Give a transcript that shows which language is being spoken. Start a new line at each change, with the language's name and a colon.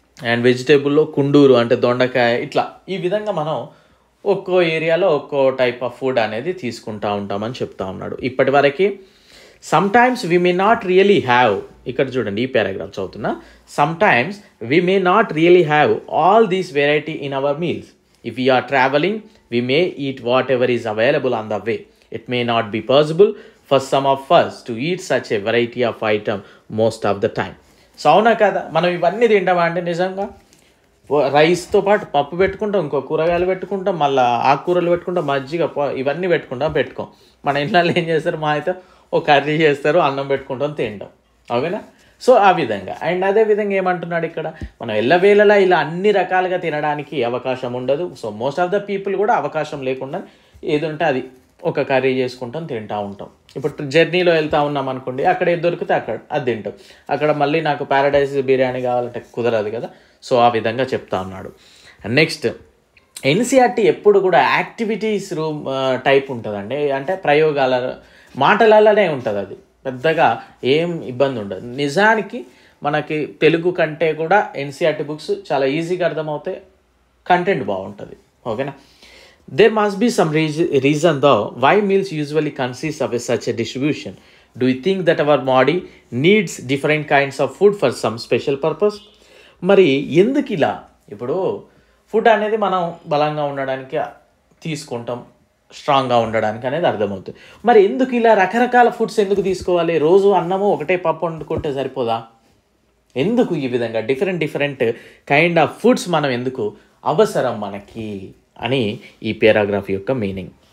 Telugu: And వెజిటేబుల్లో Kunduru అంటే దొండకాయ, ఇట్లా ఈ విధంగా మనం ఒక్కో ఏరియాలో ఒక్కో టైప్ ఆఫ్ ఫుడ్ అనేది తీసుకుంటూ ఉంటామని చెప్తా ఉన్నాడు. ఇప్పటి వరకు
English: sometimes we may not really have,
Telugu: ఇక్కడ చూడండి ఈ పారాగ్రాఫ్ చదువుతున్నా,
English: Sometimes we may not really have all these variety in our meals. If you are travelling we may eat whatever is available on the way. It may not be possible for some of us to eat such a variety of item most of the time.
Telugu: So అవునా కదా, మనం ఇవన్నీ తింటామా అంటే నిజంగా రైస్తో పాటు పప్పు పెట్టుకుంటాం, ఇంకో కూరగాయలు పెట్టుకుంటాం, మళ్ళీ ఆకుకూరలు పెట్టుకుంటాం, మజ్జిగ ఇవన్నీ పెట్టుకోం. మన ఇంట్లో ఏం చేస్తారు, మా అయితే ఒక కర్రీ చేస్తారు, అన్నం పెట్టుకుంటాం, తింటాం, ఓకేనా. సో ఆ విధంగా. అండ్ అదేవిధంగా ఏమంటున్నాడు ఇక్కడ, మనం ఎల్లవేళలా ఇలా అన్ని రకాలుగా తినడానికి అవకాశం ఉండదు. So
English: most of the people
Telugu: కూడా అవకాశం లేకుండా ఏది ఉంటే అది ఒక కర్రీ చేసుకుంటాం, తింటూ ఉంటాం. ఇప్పుడు జర్నీలో వెళ్తూ ఉన్నాం అనుకోండి, అక్కడ ఏది దొరికితే అక్కడ అది తింటాం. అక్కడ మళ్ళీ నాకు ప్యారడైజ్ బిర్యానీ కావాలంటే కుదరదు కదా. సో ఆ విధంగా చెప్తా ఉన్నాడు. నెక్స్ట్, ఎన్సీఆర్టీ ఎప్పుడు కూడా యాక్టివిటీస్ రూమ్ టైప్ ఉంటుందండి. అంటే ప్రయోగాల మాటలలోనే ఉంటుంది, అది పెద్దగా ఏం ఇబ్బంది ఉండదు. నిజానికి మనకి తెలుగు కంటే కూడా ఎన్సీఆర్టీ బుక్స్ చాలా ఈజీగా అర్థమవుతాయి, కంటెంట్ బాగుంటుంది, ఓకేనా.
English: There must be some reason though why meals usually consist of such a distribution. Do you think that our body needs different kinds of food for some special purpose?
Telugu: మరి ఎందుకు ఇలా, ఇప్పుడు food అనేది మనం బలంగా ఉండడానికి తీసుకుంటాం, స్ట్రాంగ్గా ఉండడానికి అనేది అర్థమవుతుంది. మరి ఎందుకు ఇలా రకరకాల ఫుడ్స్ ఎందుకు తీసుకోవాలి? రోజు అన్నము ఒకటే పప్పు వండుకుంటే సరిపోదా? ఎందుకు ఈ విధంగా
English: different kind of foods
Telugu: మనం ఎందుకు అవసరం మనకి అని ఈ పారాగ్రాఫ్ యొక్క మీనింగ్.